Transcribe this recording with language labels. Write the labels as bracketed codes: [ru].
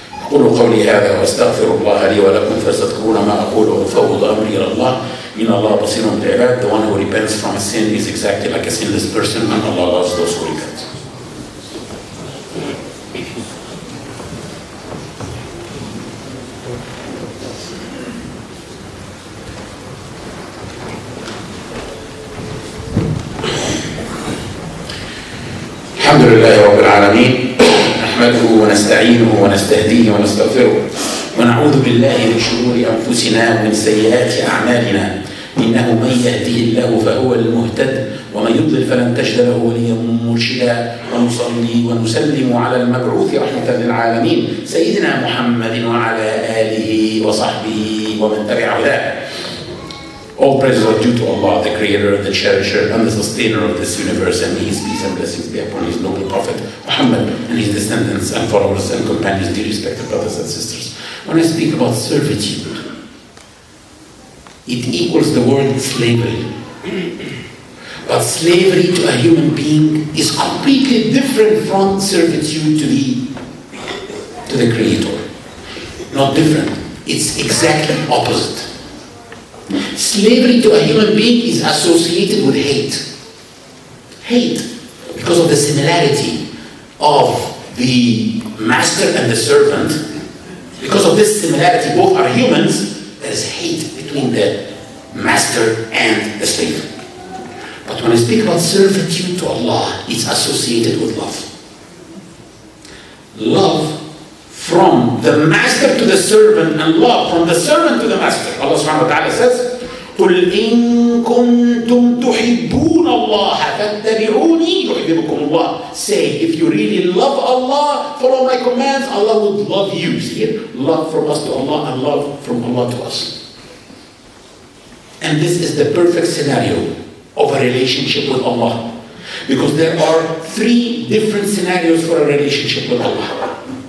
[ar] قولوا قولي هذا واستغفر الله لي ولكم فاستغفرون ما اقول وافوض امري الى الله ان الله بصير بالعباد. [en] The one who repents from a sin is exactly like a sinless person, and Allah loves those who repent. [ar] الحمد لله رب العالمين نحمده ونستعينه ونستهديه ونستغفره ونعوذ بالله من شرور أنفسنا ومن سيئات أعمالنا إنه من يهده الله فهو المهتد ومن يضلل فلن تجد له وليا مرشدا ونصلي ونسلم على المبعوث رحمة للعالمين سيدنا محمد وعلى آله وصحبه ومن تبع هداه. [en] All praises are due to Allah, the Creator, the Cherisher, and the Sustainer of this universe, and may His peace and blessings be upon His noble Prophet Muhammad and his descendants and followers and companions, dear respected brothers and sisters. When I speak about servitude, it equals the word slavery. But slavery to a human being is completely different from servitude to the Creator. Not different, it's exactly opposite. Slavery to a human being is associated with hate. Hate, because of the similarity of the master and the servant. Because of this similarity, both are humans, there is hate between the master and the slave. But when I speak about servitude to Allah, it's associated with love. Love from the master to the servant, and love from the servant to the master. Allah subhanahu wa ta'ala says, [ar] قُلْ إِن كُنْتُمْ تُحِبُّونَ اللَّهَ فَاتَّبِعُونِي يُحْبِبُكُمُ اللَّهُ. [en] Say, if you really love Allah, follow my commands, Allah would love you. See it? Love from us to Allah and love from Allah to us. And this is the perfect scenario of a relationship with Allah. Because there are three different scenarios for a relationship with Allah.